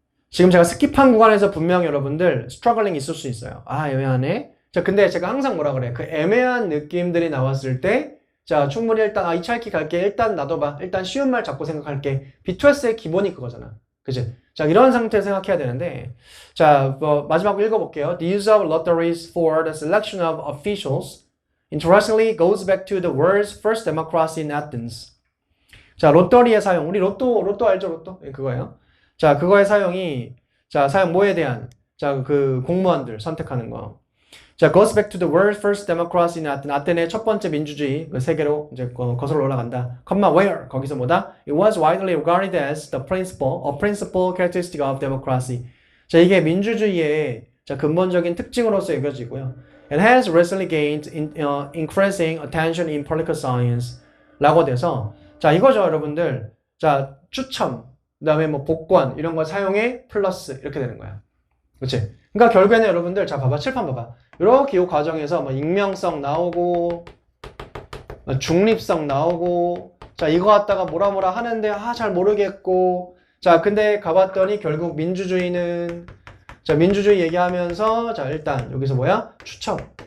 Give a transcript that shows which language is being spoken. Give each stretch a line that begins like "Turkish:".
Korean: 지금 제가 스킵한 구간에서 분명 여러분들 struggling 있을 수 있어요. 애매하네. 자, 근데 제가 항상 뭐라 그래? 그 애매한 느낌들이 나왔을 때, 자, 충분히 일단, 2차 읽기 갈게. 일단 놔둬봐. 일단 쉬운 말 잡고 생각할게. B2S의 기본이 그거잖아. 그치? 자, 이런 상태 생각해야 되는데, 자, 마지막 읽어볼게요.
English: The use of lotteries for the selection of officials interestingly goes back to the world's first democracy in Athens.
Korean: 자, 로또리의 사용. 우리 로또 알죠? 로또? 예, 그거예요. 자, 그거의 사용이, 자, 사용 뭐에 대한, 자, 그 공무원들 선택하는 거.
English: 자, goes back to the world's first democracy in Athens.
Korean: 아테네의 첫 번째 민주주의, 그 세계로 이제 거슬러 올라간다. where? 거기서 뭐다?
English: It was widely regarded as a principal characteristic of democracy.
Korean: 자, 이게 민주주의의 자, 근본적인 특징으로서 여겨지고요.
English: And has recently gained increasing attention in political science.
Korean: 라고 돼서, 자, 이거죠, 여러분들. 자, 추첨, 그 다음에 뭐 복권, 이런 거 사용해, 플러스, 이렇게 되는 거야. 그치? 그러니까 결국에는 여러분들, 자, 봐봐, 칠판 봐봐. 이렇게 이 과정에서 뭐 익명성 나오고, 중립성 나오고, 자, 이거 갖다가 뭐라 하는데, 잘 모르겠고, 자, 근데 가봤더니 결국 민주주의는, 자, 민주주의 얘기하면서, 자, 일단 여기서 뭐야? 추첨.